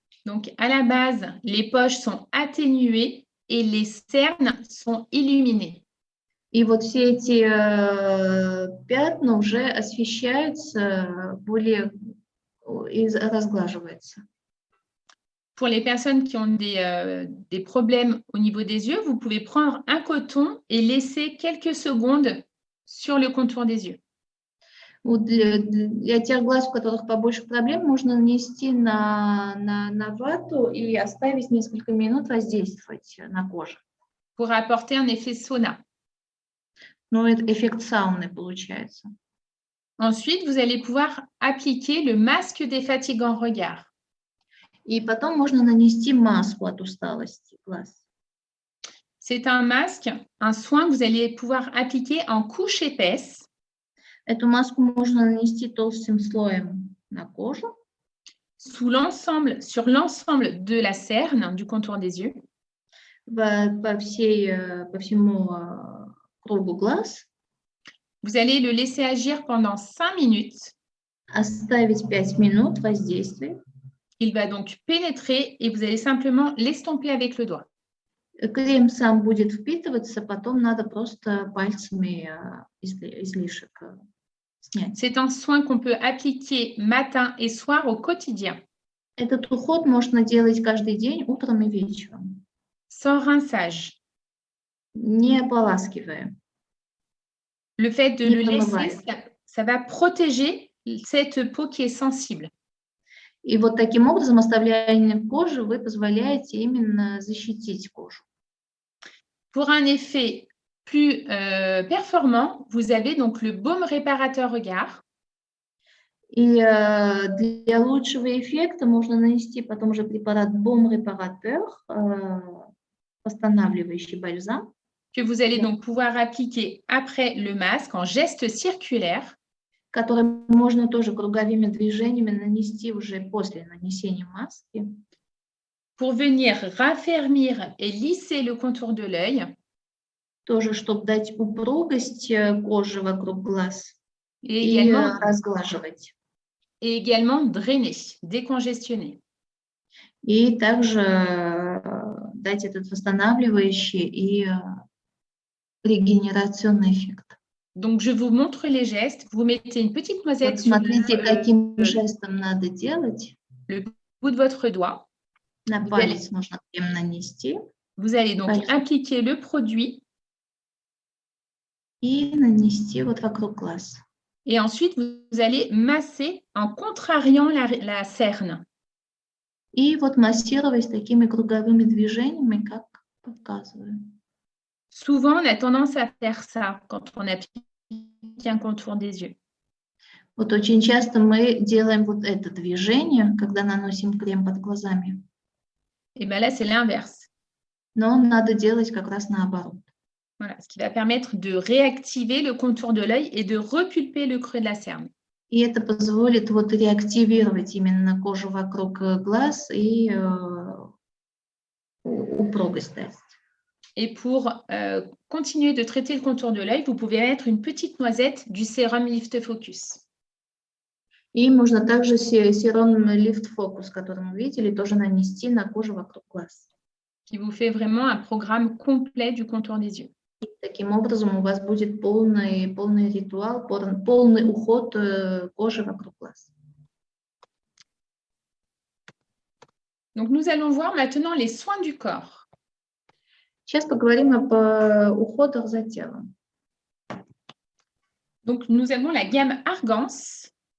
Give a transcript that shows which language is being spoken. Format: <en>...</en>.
<fr>Donc, à la base, les poches sont atténuées et les cernes sont illuminées.</fr> <ru>И вот все эти пятна уже освещаются более и разглаживаются.</ru> <fr>Pour les personnes qui ont des problèmes au niveau des yeux, vous pouvez prendre un coton et laisser quelques secondes sur le contour des yeux.</fr> <ru>Вот для тех глаз, у которых побольше проблем, можно нанести на вату и оставить несколько минут воздействовать на кожу.</ru> <fr>Pour apporter un effet sauna.</fr> <ru>Ну, это эффект сауны получается.</ru> <fr>Ensuite, vous allez pouvoir appliquer le masque défatigant regard.</fr> <ru>И потом можно нанести маску от усталости глаз.</ru> <fr>C'est un masque, un soin que vous allez pouvoir appliquer en couche épaisse.</fr> <ru>Эту маску можно нанести толстым слоем на кожу.</ru> <fr>Sur l'ensemble de la cerne, du contour des yeux.</fr> <ru>По всему кругу глаз.</ru> <fr>Vous allez le laisser agir pendant 5 minutes.</fr> <ru>Оставить 5 минут воздействия.</ru> <fr>Il va donc pénétrer et vous allez simplement l'estomper avec le doigt.</fr> <ru>Крем сам будет впитываться, потом надо просто пальцами излишек снять.</ru> <fr>C'est un soin qu'on peut appliquer matin et soir au quotidien.</fr> <ru>Этот уход можно делать каждый день, утром и вечером.</ru> <fr>Sans rinçage.</fr> <ru>Не ополаскивая.</ru> <fr>Le fait de le laisser, ça va protéger cette peau qui est sensible.</fr> <ru>И вот таким образом, оставляя кожу, вы позволяете именно защитить кожу.</ru> <fr>Pour un effet plus performant, vous avez donc le baume réparateur regard.</fr> <ru>И для лучшего эффекта можно нанести потом уже препарат Baume Réparateur, восстанавливающий бальзам.</ru> <fr>Que vous allez donc pouvoir appliquer après le masque en geste circulaire.</fr> <ru>Который можно тоже круговыми движениями нанести уже после нанесения маски.</ru> <fr>Pour venir raffermir et lisser le contour de l'œil.</fr> <ru>Тоже, чтобы дать упругость коже вокруг глаз и разглаживать.</ru> <fr>Et également drainer, décongestionner.</fr> <ru>И также дать этот восстанавливающий и регенерационный эффект.</ru> <fr>Donc, je vous montre les gestes. Vous mettez une petite noisette</fr> <ru>вот смотрите, каким жестом надо делать.</ru> <fr>Le bout de votre doigt.</fr> <ru>На палец нужно крем нанести.</ru> <fr>Vous allez donc</fr> <ru>Понятно.</ru> <fr>appliquer le produit</fr> <ru>И нанести вот вокруг глаз.</ru> <fr>et ensuite vous allez masser en contrariant la cerne.</fr> <ru>И вот массировать такими круговыми движениями, как показываю.</ru> <fr>Souvent, on a tendance à faire ça quand on applique un contour des yeux.</fr> <ru>Вот очень часто мы делаем вот это движение, когда наносим крем под глазами.</ru> <fr>Et bien là, c'est l'inverse.</fr> <ru>Но надо делать как раз наоборот.</ru> <fr>Voilà, ce qui va permettre de réactiver le contour de l'œil et de repulper le creux de la cerne.</fr> <ru>И это позволит вот реактивировать именно кожу вокруг глаз и упругость дать.</ru> <fr>Et pour continuer de traiter le contour de l'œil, vous pouvez mettre une petite noisette du sérum Lift Focus.</fr> <ru>И можно также сиром Lift Focus, который мы видели, тоже нанести на кожу вокруг глаз.</ru> <fr>Qui vous fait vraiment un programme complet du contour des yeux.</fr> <ru>Таким образом у вас будет полный ритуал, полный уход кожи вокруг глаз.</ru> <fr>Donc, nous allons voir maintenant les soins du corps.</fr> <ru>Сейчас поговорим об уходах за телом.</ru> <fr>Donc, nous avons la gamme Argance.</fr>